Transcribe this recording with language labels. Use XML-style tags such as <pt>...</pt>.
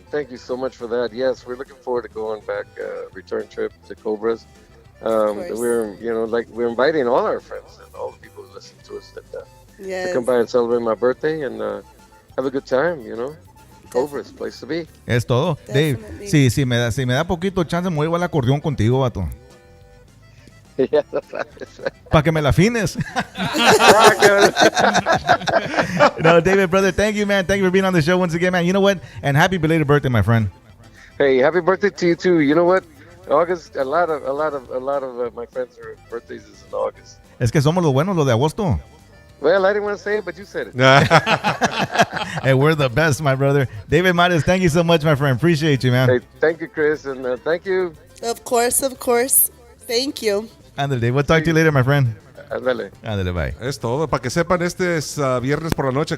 <en>Thank you so much for that. Yes, we're looking forward to going back, return trip to Cobras. course. We're inviting all our friends and all the people who listen to us to Yes. come by and celebrate my birthday and have a good time, you know. Cobras, place to be.</en> <es>Es todo. Dave,</es> <en>Definitely.</en> <es>si me da poquito chance, me voy a llevar el acordeón contigo, vato.</es> <en>Yeah,</en> <es>Para que me la afines.</es> <en>No, David, brother, thank you, man. Thank you for being on the show once again, man. You know what? And happy belated birthday, my friend. Hey, happy birthday to you too. You know what? August, a lot of my friends' birthdays is in August.</en> <es>Es que somos los buenos, los de agosto.</es> <en>Well, I didn't want to say it, but you said it. Hey, we're the best, my brother. David Mares, thank you so much, my friend. Appreciate you, man. Hey, thank you, Chris, and thank you. Of course. Thank you. Ándale, Dave. We'll talk to you later, my friend.</en> <es>Ándale. Ándale, bye. Es todo. Para que sepan, este es viernes por la noche.</es>